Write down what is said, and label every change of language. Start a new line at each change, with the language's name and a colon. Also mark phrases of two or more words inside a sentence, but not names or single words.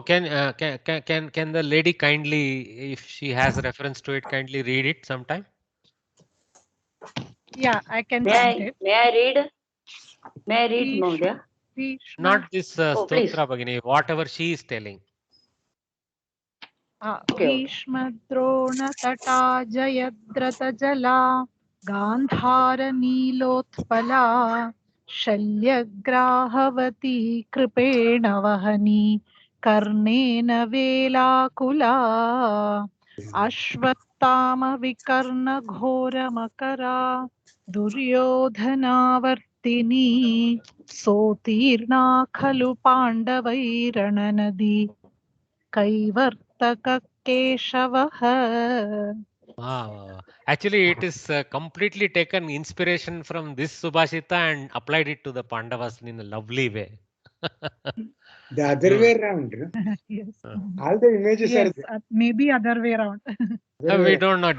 English: Can the lady kindly, if she has reference to it, kindly read it sometime? Yeah, I can send it. May I read? May I read, Mahodaya? Not this please. Stotra Bhagini, whatever she is telling.
Sanskrit: Bhishma Drona Tata Jayadrata Jala Gandhara Nilotpala Shalyagrahavati Kripena Vahani Karnena Velakula Ashvattama Vikarna Ghora Makara Duryodhanavartini Sotirna Khalu Pandavairananadi Kaivartaka Keshavaha.
English: Wow. Actually, it is completely taken inspiration from this Subhashita and applied it to the Pandavas in a lovely way. The other way around. Yes. All the images are there. Maybe other way around. We don't know.